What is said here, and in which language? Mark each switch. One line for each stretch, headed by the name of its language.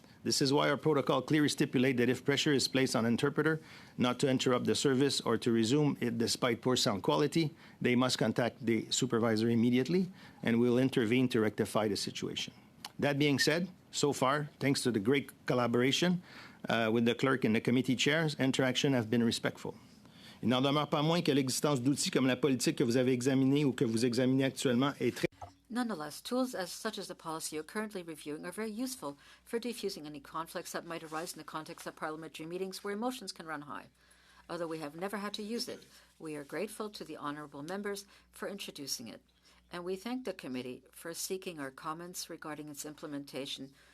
English: This is why our protocol clearly stipulates that if pressure is placed on an interpreter not to interrupt the service or to resume it despite poor sound quality, they must contact the supervisor immediately, and we'll intervene to rectify the situation. That being said, so far, thanks to the great collaboration with the clerk and the committee chairs, interaction have been respectful.
French: Il n'en demeure pas moins que l'existence d'outils comme la politique que vous avez examinée ou que vous examinez actuellement est très...
English: Nonetheless, tools such as the policy you're currently reviewing are very useful for defusing any conflicts that might arise in the context of parliamentary meetings where emotions can run high. Although we have never had to use it, we are grateful to the honourable members for introducing it, and we thank the committee for seeking our comments regarding its implementation.